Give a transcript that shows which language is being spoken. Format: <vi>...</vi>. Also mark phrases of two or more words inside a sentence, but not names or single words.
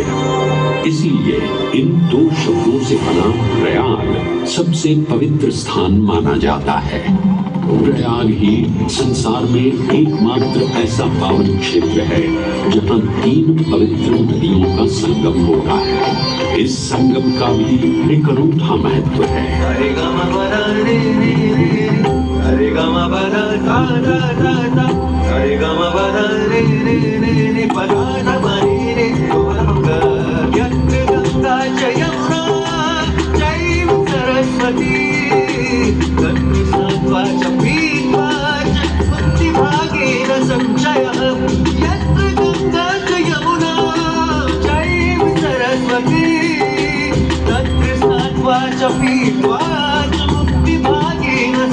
<hi>इसीलिए इन दो शब्दों से बना प्रयाग सबसे पवित्र स्थान माना जाता है। प्रयाग ही संसार में एकमात्र ऐसा पावन क्षेत्र है जहाँ 3 पवित्र नदियों का संगम होता है। इस संगम का भी एक अनूठा महत्व है। हरे गम पदा रे रे रे, हरे गम पदा धा धा धा धा, हरे गम पदा रे रे रे रे, पदा धा रे रे गंगा,</hi> <sa>यत्र गंगा च यमुना चैव सरस्वती, तत्र सात्वा च पीत्वा च भक्तिभागेन संशयः, यत्र गंगा च यमुना चैव सरस्वती, तत्र सात्वा च पीत्वा च मुक्तिभागेन</sa>